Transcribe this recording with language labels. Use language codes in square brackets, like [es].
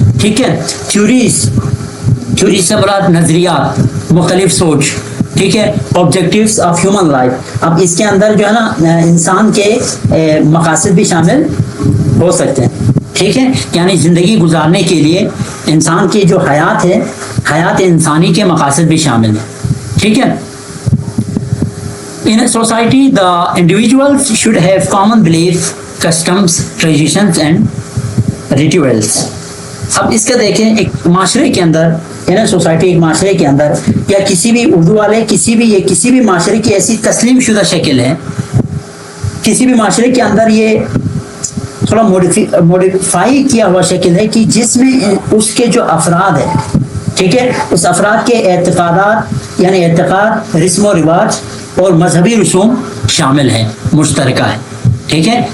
[ur] ٹھیک ہے, تھیوریز سے مراد نظریات, مختلف سوچ. ٹھیک ہے, [en] Objectives of human life. [ur] اب اس کے اندر جو ہے نا انسان کے مقاصد بھی شامل ہو سکتے ہیں. ٹھیک ہے, یعنی زندگی گزارنے کے لیے انسان کی جو حیات ہے, حیات انسانی کے مقاصد بھی شامل ہیں. ٹھیک ہے, [en] in a society the individuals should have common beliefs, customs, traditions and rituals. [ur] اب اس کا دیکھیں ایک معاشرے کے اندر یعنی سوسائٹی ایک معاشرے کے اندر یا کسی بھی اردو والے کسی بھی معاشرے کی ایسی تسلیم شدہ شکل ہے، کسی بھی معاشرے کے اندر یہ تھوڑا موڈیفائی کیا ہوا شکل ہے کہ جس میں اس کے جو افراد ہیں، ٹھیک ہے، اس افراد کے اعتقادات یعنی اعتقاد، رسم و رواج اور مذہبی رسوم شامل ہیں، مشترکہ ہے، ٹھیک ہے.